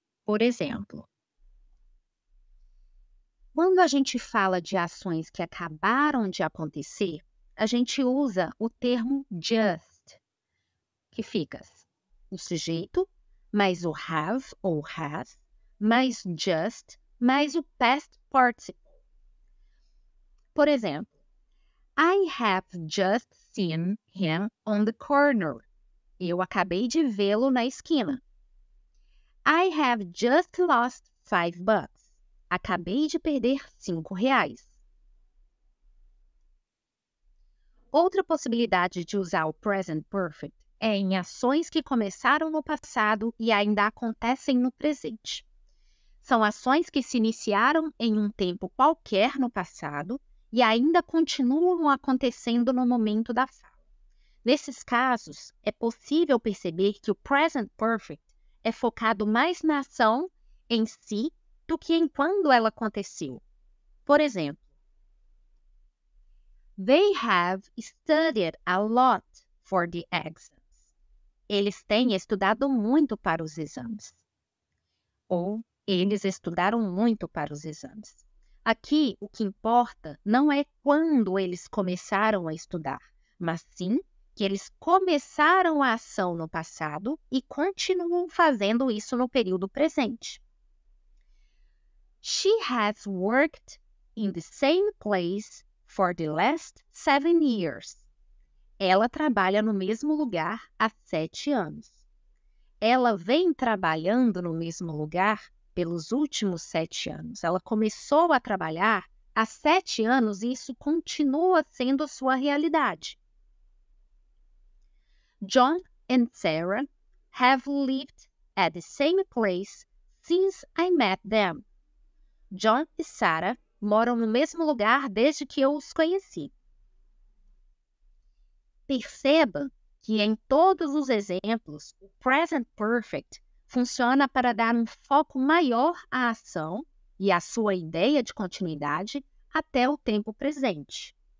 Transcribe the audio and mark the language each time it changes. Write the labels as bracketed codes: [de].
[pt] Por exemplo, quando a gente fala de ações que acabaram de acontecer, a gente usa o termo just, que fica o sujeito, mais o have ou has, mais just, mais o past participle. Por exemplo, [en] I have just seen him on the corner. [pt] Eu acabei de vê-lo na esquina. [en] I have just lost $5. [pt] Acabei de perder R$5. Outra possibilidade de usar o present perfect é em ações que começaram no passado e ainda acontecem no presente. São ações que se iniciaram em um tempo qualquer no passado e ainda continuam acontecendo no momento da fala. Nesses casos, é possível perceber que o present perfect é focado mais na ação em si do que em quando ela aconteceu. Por exemplo, [en] They have studied a lot for the exams. [pt] Eles têm estudado muito para os exames. Ou eles estudaram muito para os exames. Aqui, o que importa não é quando eles começaram a estudar, mas sim que eles começaram a ação no passado e continuam fazendo isso no período presente. [en] She has worked in the same place for the last 7 years. [pt] Ela trabalha no mesmo lugar há 7 anos. Ela vem trabalhando no mesmo lugar pelos últimos 7 anos. Ela começou a trabalhar há 7 anos e isso continua sendo sua realidade. [en] John and Sarah have lived at the same place since I met them. [pt] John e Sarah moram no mesmo lugar desde que eu os conheci. Perceba que em todos os exemplos, o present perfect funciona para dar um foco maior à ação e à sua ideia de continuidade até o tempo presente.